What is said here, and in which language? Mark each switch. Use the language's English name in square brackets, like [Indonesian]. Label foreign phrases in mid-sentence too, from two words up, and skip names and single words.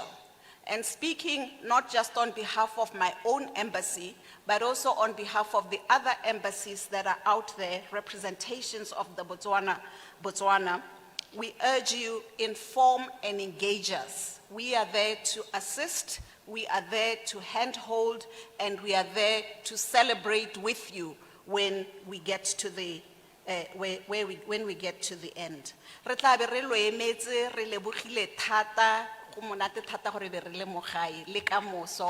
[English] And speaking not just on behalf of my own embassy, but also on behalf of the other embassies that are out there, representations of the Botswana, we urge you, inform and engage us. We are there to assist, we are there to handhold, and we are there to celebrate with you when we get to the when we get to the end. [Tswana] Re tla be re lo emetse, re lebogile thata, go monate thata gore be re le mo gae le ka moso.